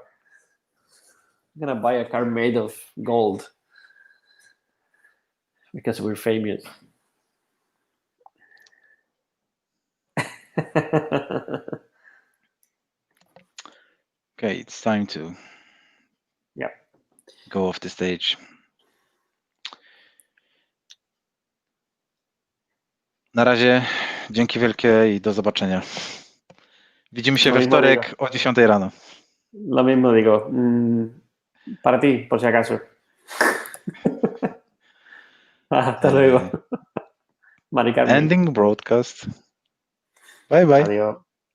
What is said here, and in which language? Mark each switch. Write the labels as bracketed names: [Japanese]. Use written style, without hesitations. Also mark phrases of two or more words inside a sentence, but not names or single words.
[English] I'm gonna buy a car made of gold because we're famous. Okay, it's time to go off the stage. [Polish] Na razie, dzięki wielkie i do zobaczenia. Widzimy się we wtorek o 10 rano. [Spanish] Lo mismo digo. Para ti, por si acaso. Hasta luego. Mari Carmen. [English] Ending broadcast. Bye bye. [Spanish] Adiós.